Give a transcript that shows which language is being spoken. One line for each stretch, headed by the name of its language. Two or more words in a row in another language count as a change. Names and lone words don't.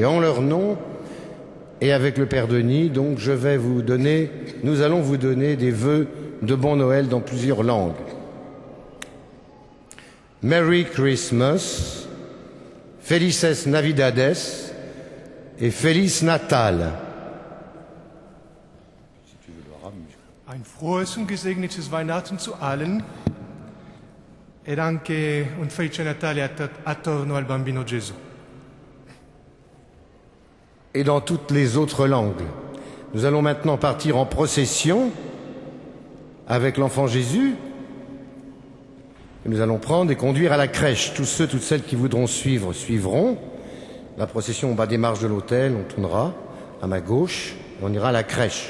French: En leur nom, et avec le Père Denis, donc nous allons vous donner des vœux de bon Noël dans plusieurs langues.
English: Merry Christmas,
Spanish: Felices Navidades et
Portuguese: Feliz Natal.
German: Ein frohes und gesegnetes Weihnachten zu allen
Italian: ed anche un felice Natale attorno al bambino Gesù.
French: et dans toutes les autres langues. Nous allons maintenant partir en procession avec l'enfant Jésus. Et nous allons prendre et conduire à la crèche. Tous ceux, toutes celles qui voudront suivre, suivront. La procession au bas des marches de l'autel, on tournera à ma gauche, et on ira à la crèche.